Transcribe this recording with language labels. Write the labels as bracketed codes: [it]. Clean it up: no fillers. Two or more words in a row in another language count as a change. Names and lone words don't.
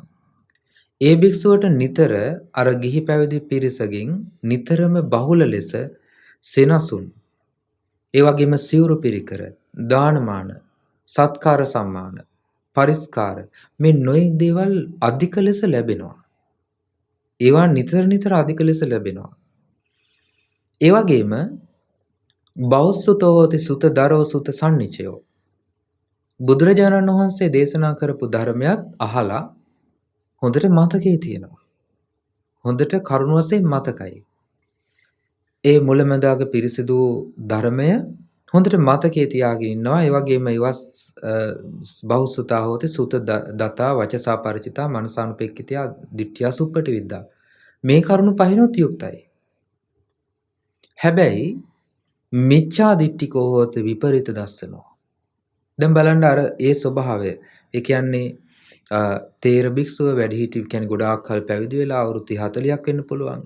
[si] ඒ භික්ෂුවට නිතර අර ගිහි පැවිදි පිරිසකින් නිතරම බහුල ලෙස සෙනසුන්, ඒ වගේම සිවුරු පිරිකර, දානමාන, සත්කාර සම්මාන, පරිස්කාර මේ නොයෙක් දේවල් අධික ලෙස ලැබෙනවා. ඒවා නිතර අධික ලෙස ලැබෙනවා. ඒ වගේම [pi] බෞසුතෝ හෝති සුත දරෝ සුත සම්නිචයෝ. [si] බුදුරජාණන් වහන්සේ දේශනා කරපු ධර්මයක් අහලා හොඳට මතකයේ තියෙනවා. හොඳට කරුණ වශයෙන් මතකයි. ඒ මුලැමැදාග පිරිසිදු ධර්මය හොඳට මතකයේ තියාගෙන ඉන්නවා. ඒ වගේම [pi] ඒවා බෞසුතා හෝති සුත දතා වචසා පරිචිතා මනසානුපෙක්ඛිතයා දිට්ඨියා සුප්පටි විද්දා. [si] මේ කරුණු පහිනොත් යුක්තයි. [pi] හැබැයි මිච්ඡා දිට්ඨිකෝ හෝති විපරීත දස්සනෝ. [si] දැන් බලන්න අර ඒ ස්වභාවය. ඒ කියන්නේ තේර භික්ෂුව වැඩිහිටි කියන්නේ ගොඩාක් කල් පැවිදි වෙලා අවුරුදු 40ක් වෙන්න පුළුවන්.